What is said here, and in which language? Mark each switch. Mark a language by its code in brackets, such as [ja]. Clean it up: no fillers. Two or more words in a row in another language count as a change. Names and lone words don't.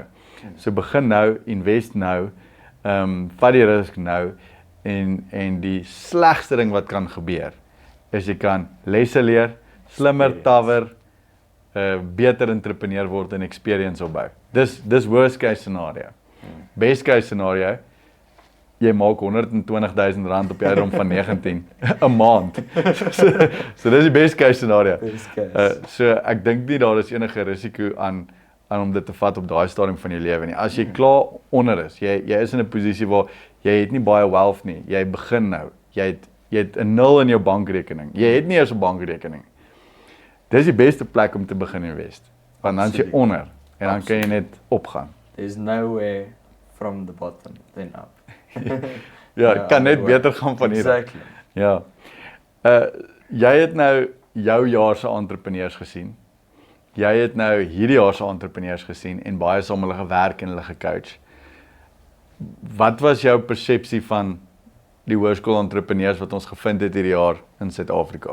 [af] So begin nou, invest nou, vat die risk nou en die slegste ding wat kan gebeur is jy kan lesse leer, slimmer tawer, beter entrepreneur word en experience opbou. [en] Dis worst case scenario. Best case scenario, [af] jy maak R120,000 op die ouderdom van 19 'n maand. So dis die [en] best case scenario. Best case. [af] So ek dink nie daar is enige risiko aan om dit te vat op daai stadium van jou lewe nie. As jy klaar onder is, jy is in 'n posisie waar jy het nie baie wealth nie. Jy begin nou. Jy het 'n 0 in jou bankrekening. Jy het nie eens 'n bankrekening. Dis die beste plek om te begin invest. Want dan is jy onder en dan kan jy net opgaan. [en] There's nowhere from the bottom then up. [af] Ja, kan net beter gaan van hier. [en] Exactly. [af] Ja. Jy het nou jou jaar se entrepreneurs gesien. Jy het nou hierdie jaar se entrepreneurs gesien en baie saam hulle gewerk en hulle gecoach. Wat was jou persepsie van die hoërskool entrepreneurs wat ons gevind het hierdie jaar in Suid-Afrika?